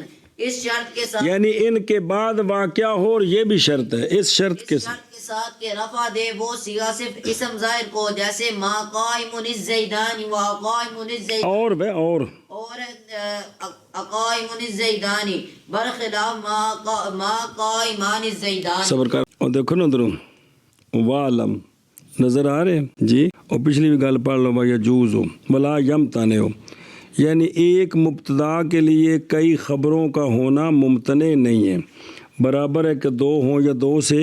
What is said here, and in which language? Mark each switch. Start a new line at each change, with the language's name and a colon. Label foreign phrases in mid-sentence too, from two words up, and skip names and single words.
Urdu: اس شرط کے ساتھ، یعنی ان کے بعد واقع ہو، اور یہ بھی شرط ہے، اس شرط کے ساتھ
Arabic: کہ رفع دے وہ صیغہ صفت اسم ظاہر کو، جیسے ما قائم الزیدان و اقائم الزیدان،
Urdu: اور
Arabic: اقائم الزیدان، برخلاف ما قائمان الزیدان.
Urdu: صبر کر. اور دیکھو نا ادھر وعلم نظر آ رہے ہیں جی. اور پچھلی بھی گل پڑھ لو بھائی،
Arabic: یجوز ہو ولا یمتنع ہو،
Urdu: یعنی ایک مبتدا کے لیے کئی خبروں کا ہونا ممتنع نہیں ہے. برابر ہے کہ دو ہوں یا دو سے.